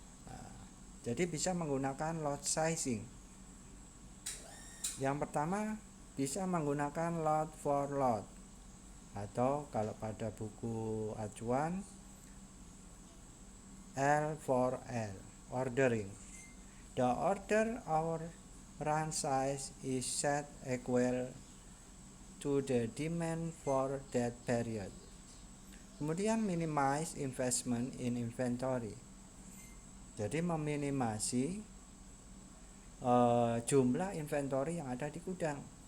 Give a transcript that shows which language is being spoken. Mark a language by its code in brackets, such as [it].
[id] Nah, jadi bisa menggunakan lot sizing. Yang pertama bisa menggunakan lot for lot, atau kalau pada buku acuan L for L, ordering. [en] The order or run size is set equal to the demand for that period. [id] Kemudian [en] minimize investment in inventory. [id] Jadi meminimasi jumlah inventory yang ada di gudang.